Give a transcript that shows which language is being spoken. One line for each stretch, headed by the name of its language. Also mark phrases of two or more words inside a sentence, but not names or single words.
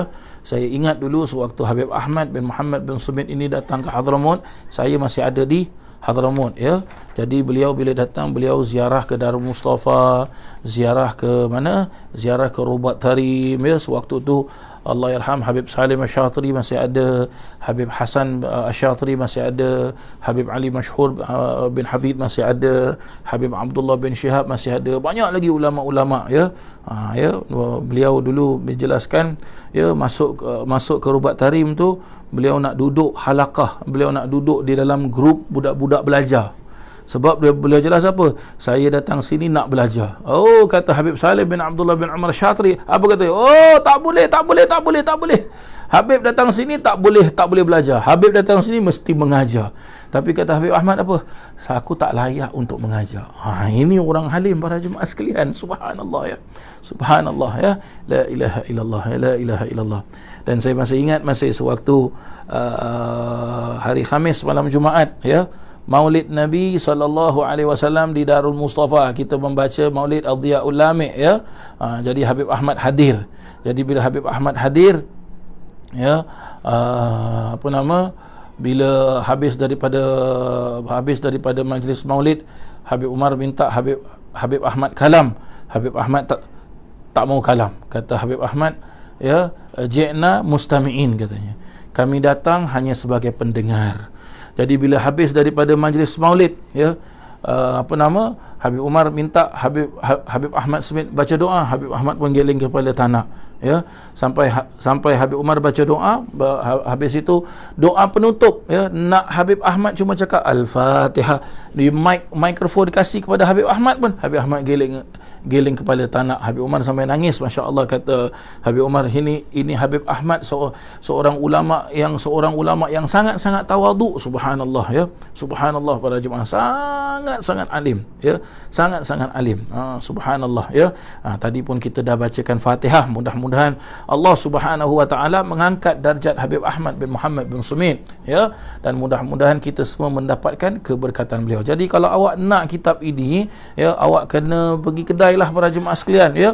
Malay: Saya ingat dulu sewaktu Habib Ahmad bin Muhammad bin Sumit ini datang ke Hadramaut, saya masih ada di Hadramaut, ya. Jadi beliau bila datang, beliau ziarah ke Darul Mustafa, ziarah ke mana? Ziarah ke Rubat Tarim, ya. Sewaktu tu Allahyarham Habib Salim Asy-Syatiri masih ada, Habib Hasan Asy-Syatiri masih ada, Habib Ali Mashhur bin Hafid masih ada, Habib Abdullah bin Syihab masih ada, banyak lagi ulama-ulama, ya. Ya, beliau dulu menjelaskan, ya, masuk ke Rubat Tarim tu, beliau nak duduk halaqah, beliau nak duduk di dalam grup budak-budak belajar. Sebab beliau jelas apa? Saya datang sini nak belajar. Kata Habib Salim bin Abdullah bin Umar Syatri, apa kata? Tak boleh. Habib datang sini tak boleh belajar. Habib datang sini mesti mengajar. Tapi kata Habib Ahmad apa? Aku tak layak untuk mengajar. Ini orang halim para jemaah sekalian.
Arabic: Subhanallah, ya. Subhanallah, ya. لا إله إلا الله, ya. لا إله إلا الله.
Malay: Dan saya masih ingat sewaktu hari Khamis malam Jumaat, ya, Maulid Nabi SAW di Darul Mustafa, kita membaca Maulid Adhiyaul Lami', ya. Jadi Habib Ahmad hadir. Jadi bila Habib Ahmad hadir, ya, bila habis daripada majlis Maulid, Habib Umar minta Habib Ahmad kalam. Habib Ahmad tak mau kalam. Kata Habib Ahmad, ya,
Arabic: جئنا مستمعين,
Malay: katanya. Kami datang hanya sebagai pendengar. Jadi bila habis daripada majlis Maulid, ya, Habib Umar minta Habib Ahmad Smith baca doa. Habib Ahmad pun geleng kepala tanah, ya, sampai Habib Umar baca doa. Habis itu doa penutup, ya, nak Habib Ahmad cuma cakap Al-Fatihah, di mikrofon dikasih kepada Habib Ahmad pun Habib Ahmad geleng kepala tanah. Habib Umar sampai nangis, masya-Allah. Kata Habib Umar, ini Habib Ahmad seorang ulama yang sangat-sangat tawaduk. Subhanallah, ya, subhanallah para jemaah, sangat-sangat alim, ya, sangat-sangat alim. Subhanallah, ya. Tadi pun kita dah bacakan Fatihah. Mudah-mudahan Allah
Arabic: سبحانه وتعالى
Malay: mengangkat darjat Habib Ahmad bin Muhammad bin Sumit, ya, dan mudah-mudahan kita semua mendapatkan keberkatan beliau. Jadi kalau awak nak kitab ini, ya, awak kena pergi kedai lah para jemaah sekalian, ya.